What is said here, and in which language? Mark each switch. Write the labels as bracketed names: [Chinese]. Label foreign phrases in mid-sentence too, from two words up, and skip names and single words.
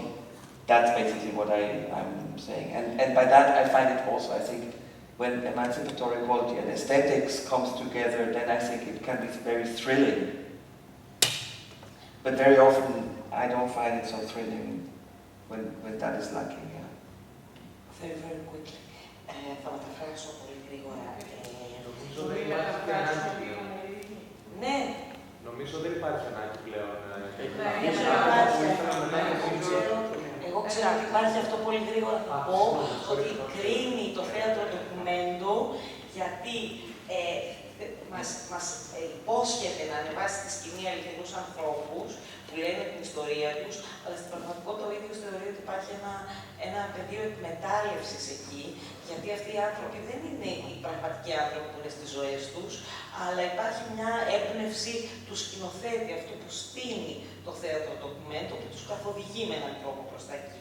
[English] That's basically what I'm saying. And by that I find it also, I think, when emancipatory quality and aesthetics comes together, then I think it can be very thrilling. But very often I don't find it so thrilling when that is lacking. Yeah. Very, very quickly. [Greek] Θα μεταφράσω πολύ γρήγορα. Νομίζω δεν υπάρχει και ανάγκη πλέον. Ναι. Νομίζω δεν υπάρχει ανάγκη πλέον. Εγώ ξέρω ότι υπάρχει αυτό πολύ γρήγορα. Θα πω ότι κρίνει το θέατρο ντοκουμέντο, γιατί μας υπόσχεται να ανεβάσει στη σκηνή αληθινούς ανθρώπους που λένε την ιστορία τους, αλλά στην πραγματικότητα ο ίδιος θεωρεί ότι υπάρχει ένα πεδίο εκμετάλλευσης εκεί, γιατί αυτοί οι άνθρωποι δεν είναι οι πραγματικοί άνθρωποι που είναι στις ζωές τους, αλλά υπάρχει μια έμπνευση του σκηνοθέτη, αυτού που στείνει το θέατρο ντοκουμέντο, που τους καθοδηγεί με έναν τρόπο προς τα εκεί.